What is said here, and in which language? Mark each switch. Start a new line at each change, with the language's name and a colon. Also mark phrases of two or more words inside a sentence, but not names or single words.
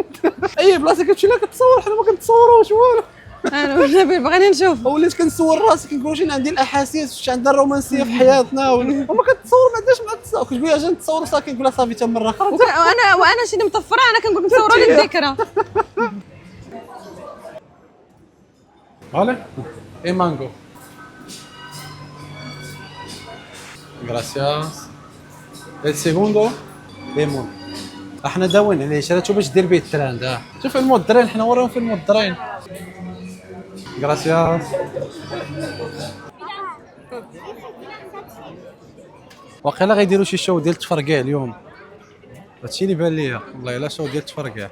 Arabic: اي بلاصه كتمشي لها كتصور حنا ما كنتصوروش والو. انا والنبي بغينا نشوف. وليت كنسول راسي كنقول واش عندي الاحاسيس واش عندنا الرومانسيه في حياتنا وما كتصور ما عندهاش مع التصاور. كتقول اجي نتصور صافي كنقول لها صافي حتى مره اخرى. وانا شي مطفره انا كنقول نصوروا لي الذكرى. Vale?
Spanish: E mango. Gracias. El segundo lemon.
Arabic: احنا داوين عليه شراتو باش دير به التراند. شوف المودرين حنا وراهم في المودرين. Gracias. واقيلا غيديروا شي شو ديال التفرقيع اليوم. هادشي اللي بان ليا والله الا شو ديال التفرقيع.